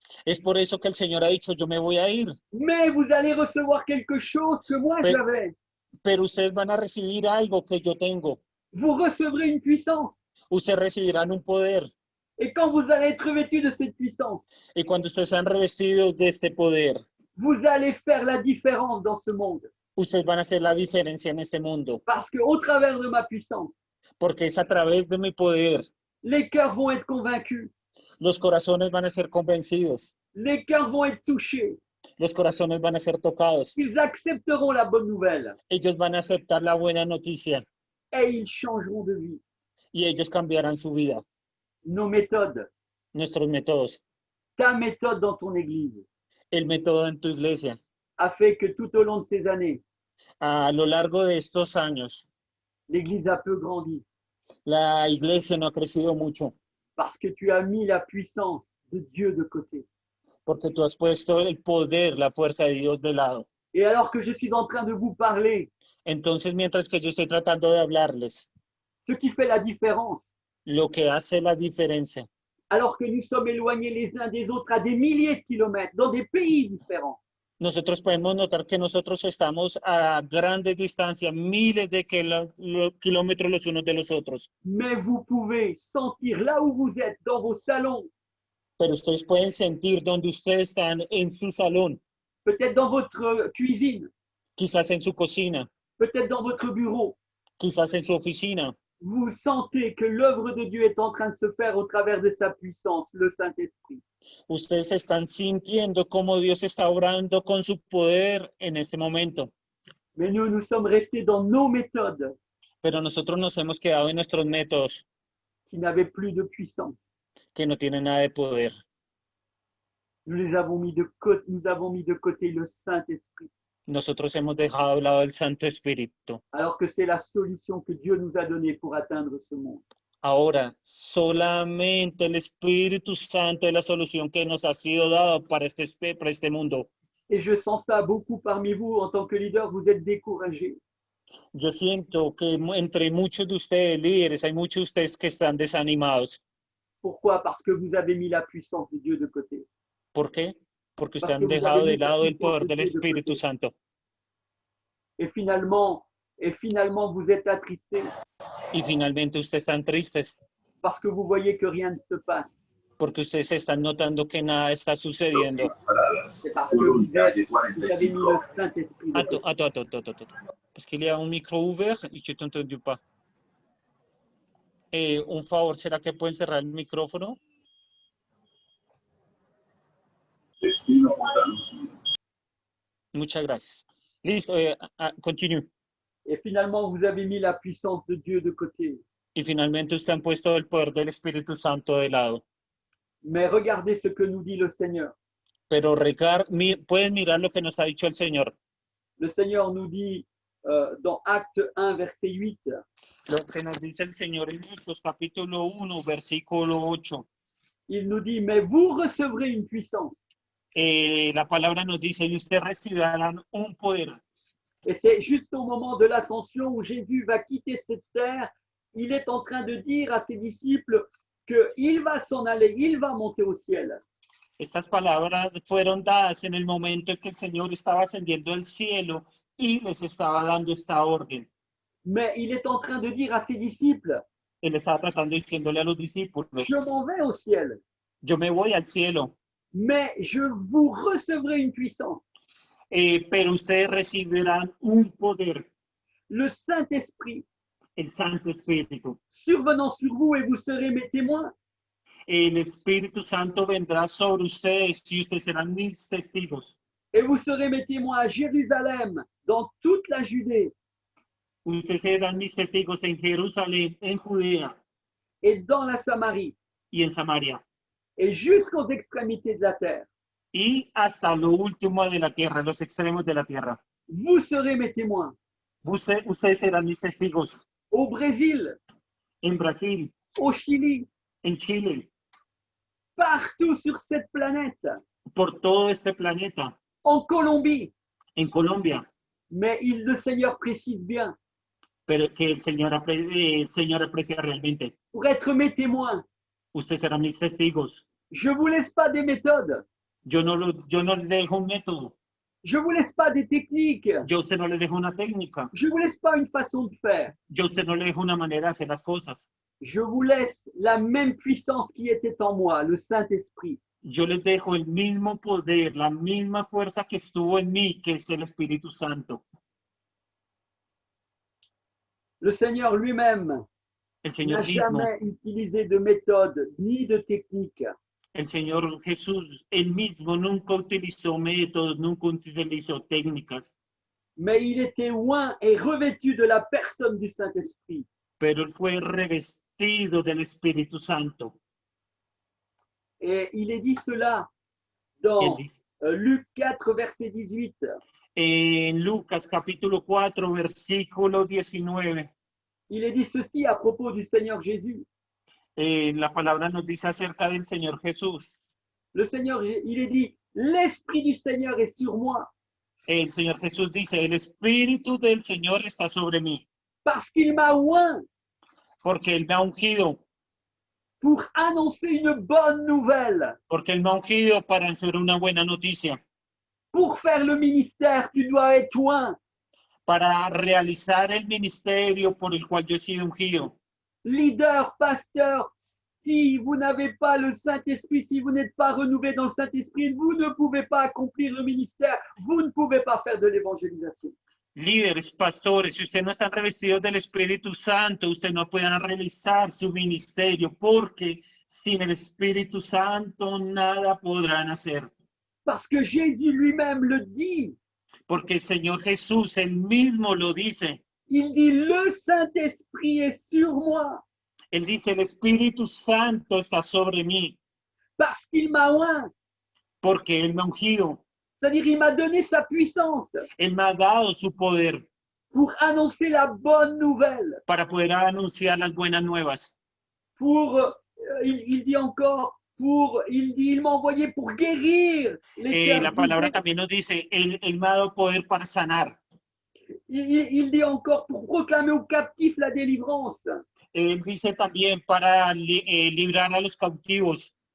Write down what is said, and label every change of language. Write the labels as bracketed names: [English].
[Spanish] Es por eso que el Señor ha dicho, yo me voy a ir, [French] mais vous allez recevoir quelque chose que moi Mais- j'avais. [Spanish] pero ustedes van a recibir algo que yo tengo. [French] Vous recevrez une puissance. [Spanish] Ustedes recibirán un poder. [French] Et quand vous allez être revêtus de cette puissance, [Spanish] Y cuando ustedes sean revestidos de este poder, [French] vous allez faire la différence dans ce monde. [Spanish] ustedes van a hacer la diferencia en este mundo. [French] Parce qu'au travers de ma puissance, [Spanish] Porque es a través de mi poder. [French] les cœurs vont être convaincus, [Spanish] Los corazones van a ser convencidos. [French] les cœurs vont être touchés, [Spanish] Los corazones van a ser tocados. [French] ils accepteront la bonne nouvelle [Spanish] Ellos van a aceptar la buena noticia [French] et ils changeront de vie. [Spanish] y ellos cambiarán su vida. [French] Nos méthodes, [Spanish] Nuestros métodos. [French] ta méthode dans ton église, [Spanish] El método en tu iglesia. [French] a fait que tout au long de ces années, [Spanish] A lo largo de estos años, [French] l'église a peu grandi [Spanish] la iglesia no ha crecido mucho [French] parce que tu as mis la puissance de Dieu de côté. [Spanish] porque tú has puesto el poder, la fuerza de Dios de lado. [French] Et alors que je suis en train de vous parler, [Spanish] Entonces, mientras que yo estoy tratando de hablarles, [French] ce qui fait la différence, [Spanish] lo que hace la diferencia, [French] alors que nous sommes éloignés les uns des autres à des milliers de kilomètres, dans des pays différents, [Spanish] nosotros podemos notar que nosotros estamos a grandes distancias, miles de kilómetros los unos de los otros, [French] mais vous pouvez sentir là où vous êtes, dans vos salons, [Spanish] pero ustedes pueden sentir donde ustedes están en su salón, [French] peut-être dans votre cuisine, [Spanish] quizás en su cocina, [French] peut-être dans votre bureau. [Spanish] quizás en su oficina. [French] Vous sentez que l'œuvre de Dieu est en train de se faire au travers de sa puissance, le Saint-Esprit. [Spanish] Ustedes están sintiendo cómo Dios está obrando con su poder en este momento, [French] Mais nous sommes restés dans nos méthodes [Spanish] pero nosotros nos hemos quedado en nuestros métodos [French] qui n'avaient plus de puissance. [Spanish] que no tienen nada de poder. [French] Nous les avons mis de côté, nous avons mis de côté le Saint-Esprit, [Spanish] Nosotros hemos dejado de lado el Santo Espíritu. [French] alors que c'est la solution que Dieu nous a donnée pour atteindre ce monde. [Spanish] Ahora, solamente el Espíritu Santo es la solución que nos ha sido dado para este mundo. [French] Et je sens ça beaucoup parmi vous, en tant que leader, vous êtes découragés. [Spanish] Yo siento que entre muchos de ustedes, líderes, hay muchos de ustedes que están desanimados. [French] Pourquoi? Parce que vous avez mis la puissance de Dieu de côté. [Spanish] ¿Por qué? Porque ustedes Porque han [French] vous [Spanish] dejado [French] avez [Spanish] de [French] mis la [Spanish] lado el [French] puissance [Spanish] poder [French] de [Spanish] del [French] Dieu de [Spanish] Espíritu [French] côté. [Spanish] Santo. [French] Et finalement, vous êtes attristés [Spanish] Y finalmente ustedes están tristes [French] parce que vous voyez que rien ne se passe. [Spanish] porque ustedes están notando que nada está sucediendo. [French] C'est parce que vous avez mis le Saint-Esprit de Attends, côté. attends. Parce qu'il y a un micro ouvert et je t'entends pas. [Spanish] Un favor, ¿será que pueden cerrar el micrófono? Muchas gracias. Listo, continue. [French] Et finalement, vous avez mis la puissance de Dieu de côté. [Spanish] Y finalmente ustedes han puesto el poder del Espíritu Santo de lado. [French] Mais regardez ce que nous dit le Seigneur. [Spanish] Pero pueden mirar lo que nos ha dicho el Señor. [French] Le Seigneur nous dit dans Acte 1, verset 8, [Spanish] Lo que nos dice el Señor en Hechos capítulo 1, versículo 8. [French] Il nous dit, mais vous recevrez une puissance. [Spanish] La palabra nos dice, y ustedes recibirán un poder. [French] Et c'est juste au moment de l'ascension où Jésus va quitter cette terre, il est en train de dire à ses disciples qu'il va s'en aller, il va monter au ciel. [Spanish] Estas palabras fueron dadas en el momento en que el Señor estaba ascendiendo al cielo y les estaba dando esta orden. [French] Mais il est en train de dire à ses disciples, [Spanish] Él estaba tratando diciéndole a los discípulos, [French] je m'en vais au ciel, [Spanish] yo me voy al cielo, [French] mais je vous recevrai une puissance. [Spanish] pero ustedes recibirán un poder, [French] Le Saint-Esprit [Spanish] el Santo Espíritu. [French] survenant sur vous et vous serez mes témoins. [Spanish] El Espíritu Santo vendrá sobre ustedes y ustedes serán mis testigos. [French] Et vous serez mes témoins à Jérusalem, dans toute la Judée [Spanish] Ustedes serán mis testigos en Jerusalén, en Judea [French] et dans la Samarie [Spanish] y en Samaria [French] et jusqu'aux extrémités de la terre. [Spanish] y hasta lo último de la tierra, los extremos de la tierra. [French] Vous serez mes témoins [Spanish] Ustedes serán mis testigos [French] au Brésil, [Spanish] en Brasil, [French] au Chili, [Spanish] en Chile, [French] partout sur cette planète, [Spanish] por todo este planeta, [French] en Colombie. [Spanish] en Colombia, [French] Mais le Seigneur précise bien, [Spanish] pero que el Señor aprecia realmente. [French] pour être mes témoins, [Spanish] Ustedes serán mis testigos. [French] je ne vous laisse pas des méthodes, [Spanish] Yo no les dejo un método. [French] je ne vous laisse pas des techniques, [Spanish] Yo a usted no le dejo una técnica. [French] je ne vous laisse pas une façon de faire. [Spanish] Yo a usted no le dejo una manera de hacer las cosas. [French] Je vous laisse la même puissance qui était en moi, le Saint-Esprit. [Spanish] Yo les dejo el mismo poder, la misma fuerza que estuvo en mí, que es el Espíritu Santo. [French] Le Seigneur lui-même [Spanish] El [French] n'a [Spanish] Señor mismo, [French] jamais utilisé de méthode ni de technique. [Spanish] el Señor Jesús, él mismo nunca utilizó métodos, nunca utilizó técnicas, [French] Mais il était oint et revêtu de la personne du Saint-Esprit. [Spanish] pero él fue revestido del Espíritu Santo. [French] Et il est dit cela [Spanish] Él [French] dans [Spanish] dice, [French] Luc 4, verset 18. [Spanish] en Lucas capítulo 4, versículo 19, [French] Il est dit ceci à propos du Seigneur Jésus. [Spanish] la palabra nos dice acerca del Señor Jesús. [French] Le Seigneur, il est dit, l'Esprit du Seigneur est sur moi, [Spanish] El Señor Jesús dice, el Espíritu del Señor está sobre mí, [French] parce qu'il m'a oint [Spanish] porque Él me ha ungido, [French] pour annoncer une bonne nouvelle. [Spanish] porque Él me ha ungido para hacer una buena noticia, [French] Pour faire le ministère, tu dois être oint. [Spanish] para realizar el ministerio por el cual yo he sido ungido. [French] Leader, pasteur, si vous n'avez pas le Saint-Esprit, si vous n'êtes pas renouvelé dans le Saint-Esprit, vous ne pouvez pas accomplir le ministère, vous ne pouvez pas faire de l'évangélisation. [Spanish] Líderes, pastores, si ustedes no están revestidos del Espíritu Santo, ustedes no pueden realizar su ministerio, porque sin el Espíritu Santo nada podrán hacer. [French] Parce que Jésus lui-même le dit. [Spanish] Porque el Señor Jesús, Él mismo lo dice. [French] Il dit, le Saint-Esprit est sur moi, [Spanish] Él dice, el Espíritu Santo está sobre mí, [French] parce qu'il m'a oint. [Spanish] porque Él me ha ungido. [French] C'est-à-dire, il m'a donné sa puissance [Spanish] Él me ha dado su poder [French] pour annoncer la bonne nouvelle. [Spanish] para poder anunciar las buenas nuevas. [French] Il dit encore, il m'a envoyé pour guérir les cœurs [Spanish] La palabra [French] brisés. [Spanish] también nos dice, él me ha dado poder para sanar. [French] Il dit encore pour proclamer aux captifs la délivrance [Spanish] Él dice también para librar a los cautivos,